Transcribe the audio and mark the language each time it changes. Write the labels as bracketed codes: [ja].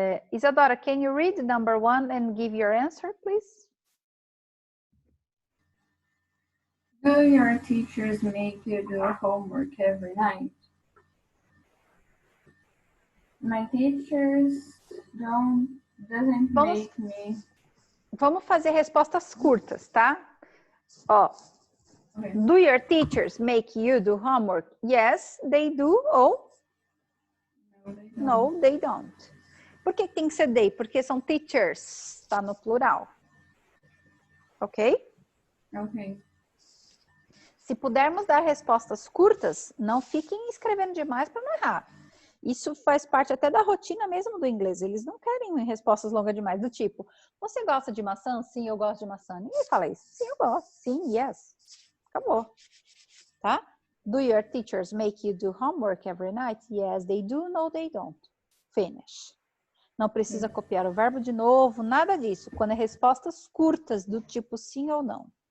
[en] Isadora, can you read number 1 and give your answer, please? Do your teachers make you do homework every night? My teachers doesn't make me. [pt] Vamos fazer respostas curtas, tá? Ó. Okay. [en] Do your teachers make you do homework? Yes, they do. Ou no, they don't. [pt] Por que tem que ser [en] they? [pt] Porque são teachers, tá no plural. Ok? Ok. Se pudermos dar respostas curtas, não fiquem escrevendo demais para não errar. Isso faz parte até da rotina mesmo do inglês. Eles não querem respostas longas demais, do tipo, você gosta de maçã? Sim, eu gosto de maçã. Ninguém fala isso. Sim, eu gosto. Sim, yes. Acabou. Tá? [en] Do your teachers make you do homework every night? Yes, they do. No, they don't. Finish. [pt] Não precisa copiar o verbo de novo, nada disso. Quando é respostas curtas, do tipo sim ou não.